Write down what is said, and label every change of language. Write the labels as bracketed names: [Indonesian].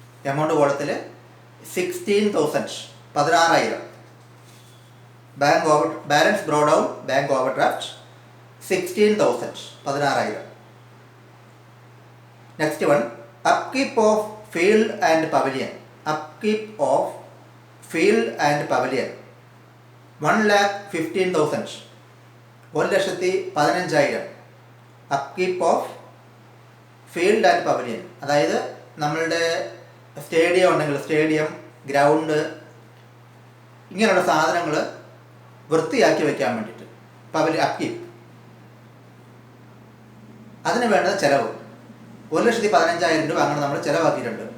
[Malayalam] Amount കൊടുത്തില് 16,000. 16,000. [English] Balance brought down, bank overdraft 16,000. 16,000. Next one, upkeep of field and pavilion. 1,15,000. 1,15,000. Upkeep of field and pavilion. [Malayalam] അതായത് നമ്മളുടെ stadium ഉണ്ടെങ്കിൽ stadium, ground, ഇങ്ങനെയുള്ള സാധനങ്ങൾ വൃത്തിയാക്കി വയ്ക്കാൻ വേണ്ടിയിട്ട് പവലിയൻ അപ്കീപ്പ്, അതിന് വേണ്ടത് ചിലവ് 1,15,000 രൂപ അങ്ങനെ നമ്മൾ ചിലവാക്കിയിട്ടുണ്ട്.